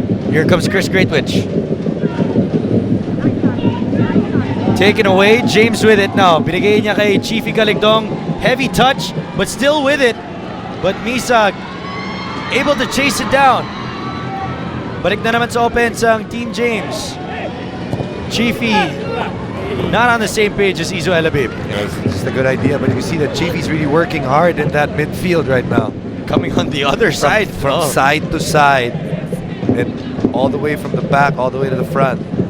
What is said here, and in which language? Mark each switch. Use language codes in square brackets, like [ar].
[en] Here comes Chris Greatwich. Taken away, James with it now. [tl] Binigay niya kay [en] Chiefy Galigdong. Heavy touch, but still with it. But Misa able to chase it down. [tl] Balik na naman sa offense ang Team James. [en] Chiefy not on the same page as Izo Elabib. Yeah, it's just a good idea, but you see that Chiefy's really working hard in that midfield right now. Coming on the other side. From side to side. And all the way from the back, all the way to the front.